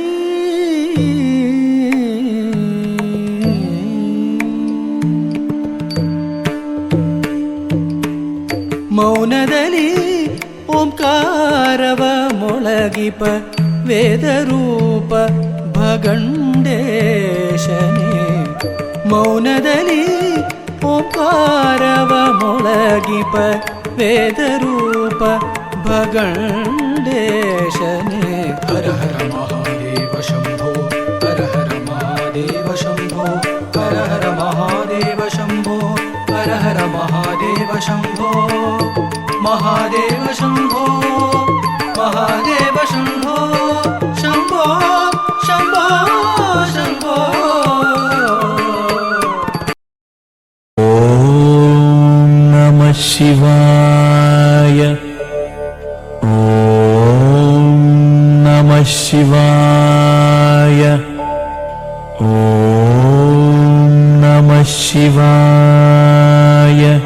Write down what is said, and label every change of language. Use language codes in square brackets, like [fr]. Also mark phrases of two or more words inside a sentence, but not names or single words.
[kn] ಮೌನದಲ್ಲಿ ಓಂಕಾರವ ಮೊಳಗಿಪ ವೇದರೂಪ ಭಗಂಡೇಶನೇ ಮೌನದಲ್ಲಿ ಓಂಕಾರವ ಮೊಳಗಿಪ ವೇದರೂಪ ಭಗಂಡೇಶನೇ ಹರ ಹರ ಮಹಾದೇವ ಶಂಭೋ ಹರ ಹರ ಮಹಾದೇವ ಶಂಭೋ ಹರ ಹರ ಮಹಾದೇವ ಶಂಭೋ ಹರ ಹರ ಮಹಾದೇವ ಶಂಭೋ ಮಹಾದೇವ ಶಂಭೋ ಮಹಾದೇವ ಶಂಭೋ ಶಂಭೋ ಶಂಭೋ ಶಂಭೋ [sa] ಓಂ ನಮಃ ಶಿವಾಯ ಓಂ ನಮಃ ಶಿವಾಯ ಓಂ ನಮಃ ಶಿವಾಯ